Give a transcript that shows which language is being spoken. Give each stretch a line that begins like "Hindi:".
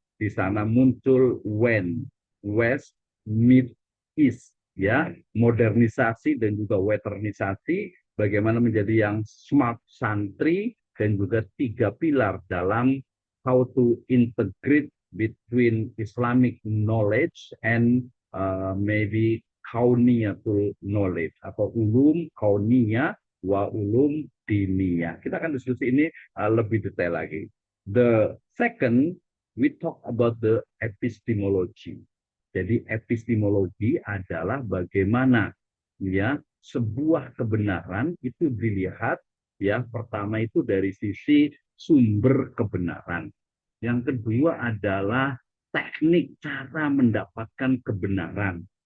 Indonesian: Di sana muncul when, west, mid, east, ya, modernisasi dan juga westernisasi, bagaimana menjadi yang smart santri, dan juga 3 pilar dalam
English: how to integrate between Islamic knowledge and maybe kauniyatul knowledge
Indonesian: atau
Arabic: ulum kauniyah wa ulum diniyah.
Indonesian: Kita akan diskusi ini lebih detail lagi.
English: The second, we talk about the epistemology.
Indonesian: Jadi epistemologi adalah bagaimana, ya, sebuah kebenaran itu dilihat, ya, pertama itu dari sisi sumber kebenaran. Yang kedua adalah teknik cara mendapatkan kebenaran.